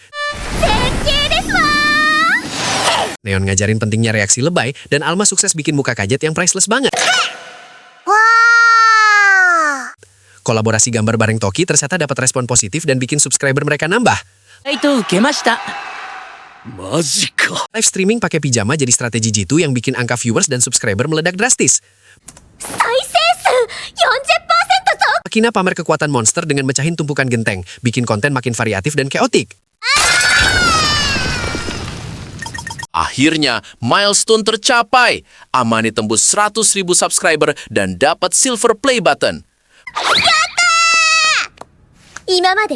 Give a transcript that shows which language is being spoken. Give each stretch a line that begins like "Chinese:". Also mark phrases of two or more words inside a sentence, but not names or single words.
Indonesian: Neon ngajarin pentingnya reaksi lebay, dan Alma sukses bikin muka kaget yang priceless banget. わー Kolaborasi gambar bareng Toki ternyata dapat respon positif dan bikin subscriber mereka nambah.
Japanese: と受けました
English: Live streaming
Indonesian: pakai pijama jadi strategi jitu yang bikin angka viewers dan subscriber meledak drastis.
Japanese: 再生数 40% 増
Indonesian: Makina pamer kekuatan monster dengan mecahin tumpukan genteng, bikin konten makin variatif dan chaotic. Akhirnya, milestone tercapai. Amane tembus 100.000 subscriber dan dapat
English: silver play button.
Japanese: 今まで